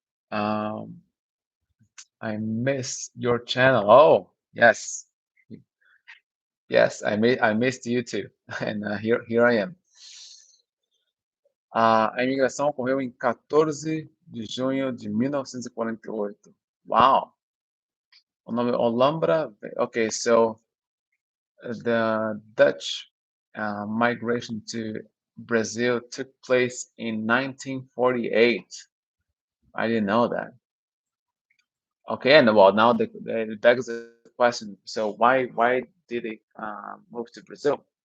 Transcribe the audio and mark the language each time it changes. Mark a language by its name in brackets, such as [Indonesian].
[English] Um, I miss your channel. Oh, yes, yes, I missed you too, and here I am. [Portuguese] A imigração ocorreu em 14 de junho de 1948. [English] Wow. [Portuguese] O nome Olambra. [English] Okay, so the Dutch migration to Brazil took place in 1948. I didn't know that. Okay, and well, now it begs the question. So why did it move to Brazil?